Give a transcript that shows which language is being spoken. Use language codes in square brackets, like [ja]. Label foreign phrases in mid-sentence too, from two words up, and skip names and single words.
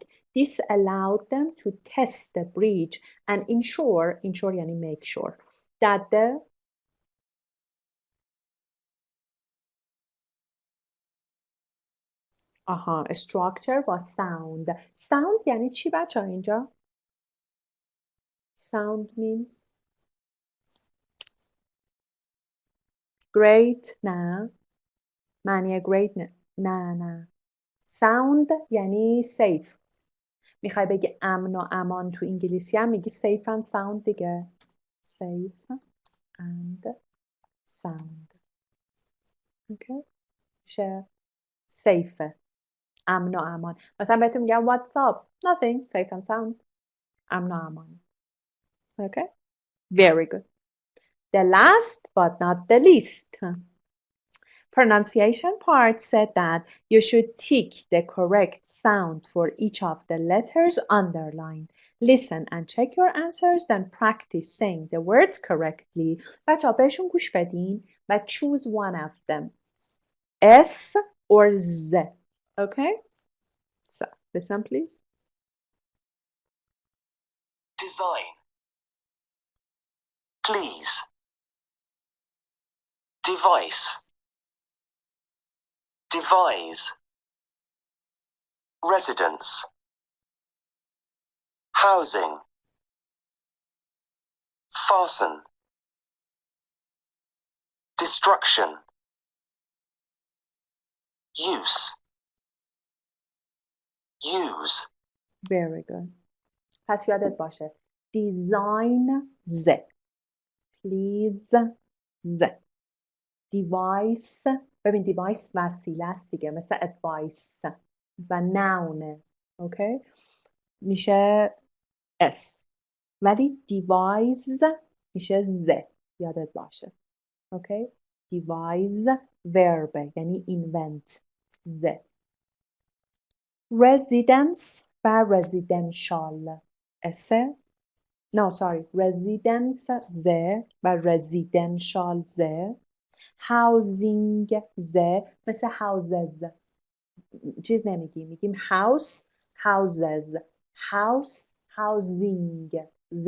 [en] This allowed them to test the bridge and ensure یعنی make sure that the structure was sound. [fa] Sound یعنی چی بچه ها اینجا؟ [en] Sound means great [fa] نه معنی great نه sound یعنی safe. میخوای بگی امن و امان تو انگلیسی هم میگی [en] safe and sound [fa] دیگه. [en] safe and sound. [fa] اوکی میشه safe امن و امان. مثلا بهتون میگم [en] what's up nothing safe and sound [fa] امن و امان. [en] Okay very good. The last but not the least pronunciation part said that you should tick the correct sound for each of the letters underlined. Listen and check your answers, then practice saying the words correctly. [fa] بچه‌ها بهشون گوش بدین و [en] choose one of them. S or Z. Okay? So, listen please. Design. Please. Device. Devise. Residence. Housing. Fasten. Destruction. Use. Use. Very good. [fa] پس یادت باشه. [en] Design Z. Please Z. [fa] Device. ببین device وسیله است دیگه مثل advice و noun. اوکی میشه S ولی devise میشه Z یادت باشه. [en] اوکی devise verb یعنی invent Z. residence و residential S no sorry residence Z و residential Z. housing Z مثل houses [fa] چیز نمیگیم میگیم [en] house houses house housing Z.